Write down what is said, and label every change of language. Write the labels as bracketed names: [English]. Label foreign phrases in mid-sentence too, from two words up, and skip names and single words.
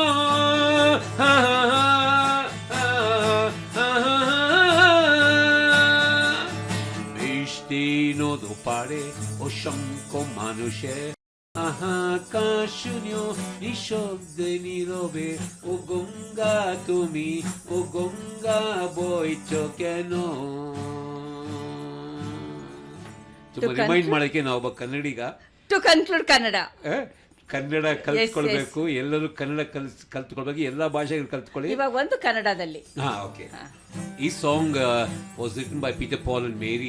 [Bangla] বৃষ্টি নদু পাড়ে অসংখ্য মানুষের আহাকার শুনিও নিঃশব্দে নীরবে ও গঙ্গা তুমি, ও গঙ্গা বইছো কেন? [Kannada] ತುಂಬಾ ರಿಮೈಂಡ್ ಮಾಡಕ್ಕೆ ನಾವೊಬ್ಬ ಕನ್ನಡಿಗ. [English] to conclude Kannada [Kannada] ಕಲ್ತ್ಕೊಳ್ಬೇಕು, ಎಲ್ಲರೂ ಕನ್ನಡ ಕಲ್ತ್ಕೊಳ್ಬೇಕು, ಎಲ್ಲ ಭಾಷೆಗಳು ಕಲ್ತ್ಕೊಳ್ಳಿ. ಇವಾಗ ಒಂದು ಕನ್ನಡದಲ್ಲಿ. [English] OK. ಈ song was written by Peter Paul and Mary.